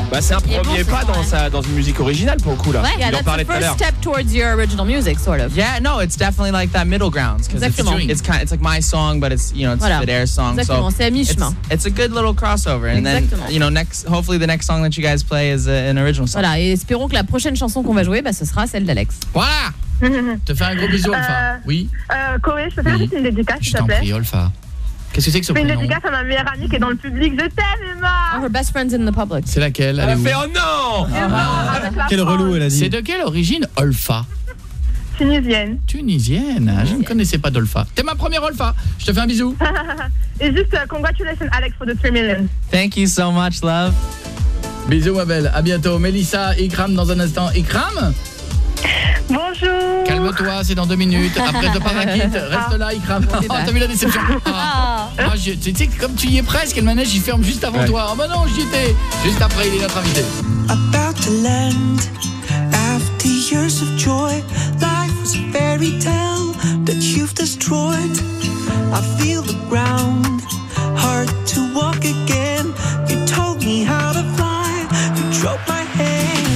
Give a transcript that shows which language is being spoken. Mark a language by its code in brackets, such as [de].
[fr] Bah, c'est un premier pas dans une musique originale pour le coup là. [en] Ouais, yeah, that's the first step towards your original music, sort of. Yeah, no, it's definitely like that middle ground. It's like my song, but it's, you know, it's Federer's song. [fr] Exactement, [en] so [fr] c'est à mi-chemin. [en] It's a good little crossover. And then, you know, hopefully the next song that you guys play is an original song. [fr] Voilà, et espérons que la prochaine chanson qu'on va jouer, ce sera celle d'Alex. Voilà! Te fais un gros bisou, Olfa. Oui. Koé, je peux faire une dédicace, s'il te plaît? Je t'en prie, Olfa. Qu'est-ce que c'est que ce prénom? Une dédicace à ma meilleure amie qui est dans le public. Je t'aime, Emma. [en] Oh, her best friend's in the public. [fr] C'est laquelle? Elle a fait « Oh non !» Quel relou, elle a dit. C'est de quelle origine, Olfa? Tunisienne. Je ne connaissais pas d'Olfa. T'es ma première Olfa. Je te fais un bisou. Et juste, [en] congratulations, Alex, for the 3 million. Thank you so much, love. [fr] Bisous, ma belle. À bientôt. Mélissa, Ikram dans un instant. Ikram? Bonjour. Calme-toi, c'est dans deux minutes. Après le parakeet, reste là, Ikram. Oh, t'as vu la déception. Tu sais que comme tu y es presque, le manège il ferme juste avant toi. Oh bah non, j'y étais. Juste après, il est notre invité. [en] About to land, after years of joy, life was a fairy tale that you've destroyed. I feel the ground, hard to walk again. You told me how to fly, you drove my hand.